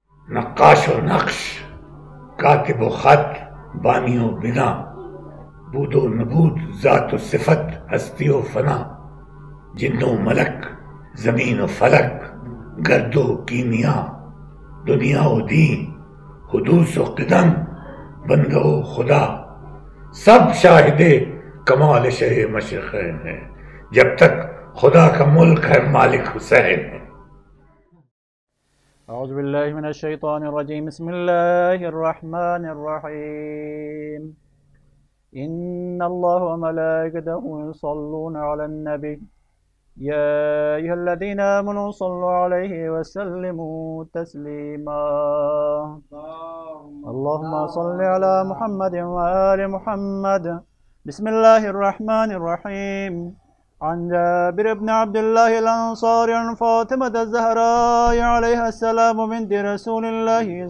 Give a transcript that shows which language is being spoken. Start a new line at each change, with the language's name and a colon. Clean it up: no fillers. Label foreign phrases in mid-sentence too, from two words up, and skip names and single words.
Urdu: نقاش و نقش، کاتب و خط، بانی و بنا، بود و نبود، ذات و صفت، ہستی و فنا، جن و ملک، زمین و فلک، گرد و کیمیا، دنیا و دین، حدوث و قدم، بندہ و خدا، سب شاہد کمال شہ مشرقین ہے، جب تک خدا کا ملک ہے مالک حسین ہے۔
Arabic: اعوذ باللہ من الشیطان الرجیم، بسم اللہ الرحمن الرحیم۔ ان اللہ وملائکتہ یصلون علی النبی یا ایھا الذین آمنوا صلوا علیہ وسلموا تسلیما۔ اللہم صل علی محمد وآل محمد۔ بسم اللہ الرحمن الرحیم۔ عن جابر بن عبد الله الأنصاري عن فاطمة الزهراء عليها السلام بنت رسول الله